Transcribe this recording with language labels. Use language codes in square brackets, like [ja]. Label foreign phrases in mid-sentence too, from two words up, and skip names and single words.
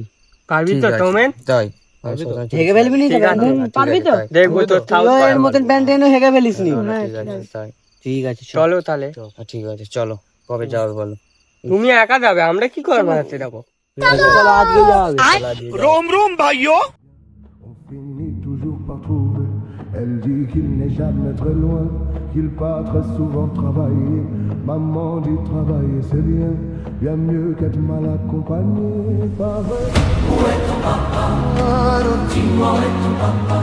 [bn] পারবি তো সৌমেন? তাই হেগে ফেলবি নি? পারবি তো? দেখবো তো। এর মতন প্যান্ট এনে হেগে ফেলিস নি। ঠিক আছে চল। চলো তাহলে। ঠিক আছে চলো, কবে যাবে বলো? তুমি একা যাবে, আমরা কি করবো হাতে? দেখো চলো আজকে যাবে। [fr] On finit toujours par trouver. Elle dit qu'il n'est jamais très loin. qu'il part très souvent travailler. Maman dit travailler c'est bien, bien mieux qu'être mal accompagné. Pas vrai? Où est ton papa? Dis-moi où est ton papa?